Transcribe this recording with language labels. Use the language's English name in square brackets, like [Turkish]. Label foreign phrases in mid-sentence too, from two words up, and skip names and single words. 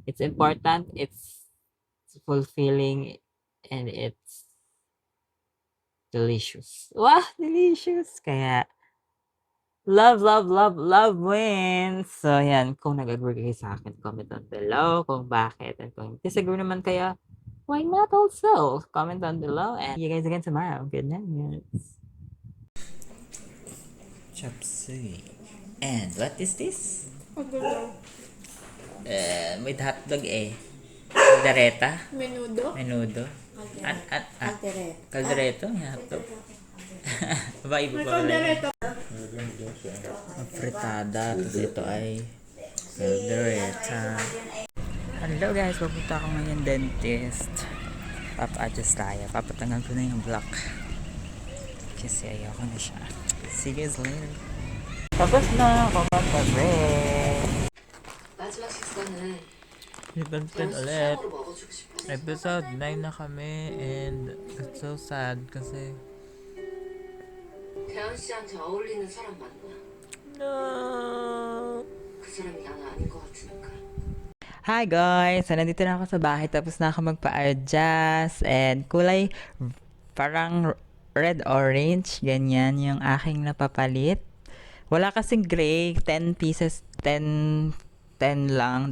[English] It's important, it's fulfilling, and it's delicious. Wow, delicious! Kaya, love, love, love, love wins! So, [Filipino] yan. Kung nag-agree kayo sa akin, [English] comment down below [Filipino] kung bakit. And kung disagree naman kayo, [English] why not also? Comment down below. And see you guys again tomorrow. Good night. Chop suey. And what is this? [Filipino] Pagdalaw. [English] With hotdog eh. Caldereta? Menudo. Menudo? Alteret. [Filipino] Caldereto? May hotdog. Iba pa pala yun. Fritada. Tapos ito ay caldereta. [English] Hello guys, [Filipino] pupunta ako ngayon dentist. Papa-adjust tayo. Papatanggal ko na yung block. Kasi ayoko na siya. [English] See you guys later. [Filipino] Tapos na ako magpa-break. [Korean] 마지막 식사는 [Filipino] Ibantin ulit. Episode 9 na kami [English] and it's so sad [Filipino] kasi [Korean] 대현 씨한테 어울리는 사람 만나. [English] no. [Korean] 그 사람이 나는 아닌 것 같으니까. [English] Hi guys! [Filipino] So, nandito na ako sa bahay tapos na ako magpa-adjust and kulay parang red-orange. Ganyan yung aking napapalit. Wala kasing gray. 10 pieces. 10 lang.